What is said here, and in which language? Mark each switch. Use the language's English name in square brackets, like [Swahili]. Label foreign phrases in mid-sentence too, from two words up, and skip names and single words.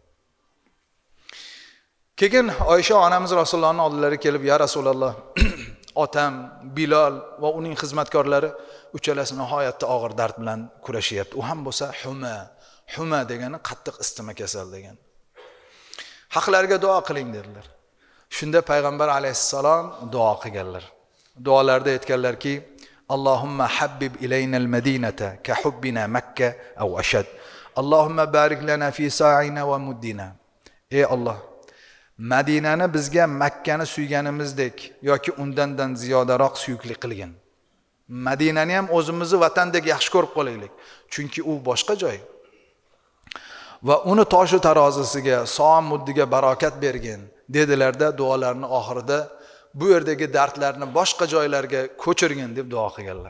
[Uzbek] Keyin Oysha onamiz Rasulullohning oldilariga kelib, [Arabic] "يا رسول الله, [Uzbek] otam Bilol va uning xizmatkorlari uchalasi nihoyatda og'ir dard bilan kurashyapti. U ham bo'lsa huma degani qattiq istima kasal degan. Haqlarga duo qiling" dedilar. Shunda payg'ambar alayhissalom duo qilganlar. Duolarda aytganlarki, [Arabic] "اللهم حبب إلينا المدينة كحبنا مكة أو أشد. اللهم بارك لنا في صاعنا ومدنا." [Uzbek] Ey Alloh, Madinani bizga Makkani suyganimizdek yoki undan ziyodaroq suyukli qilgin. Madinani ham o'zimizni vatandek yaxshi ko'rib qolaylik, chunki u boshqa joy. Va uni tosh tarozisiga, so'm muddiga barokat bergin dedilarda, duolarning oxirida bu yerdagi dardlarni boshqa joylarga ko'chirgin deb duo qilganlar.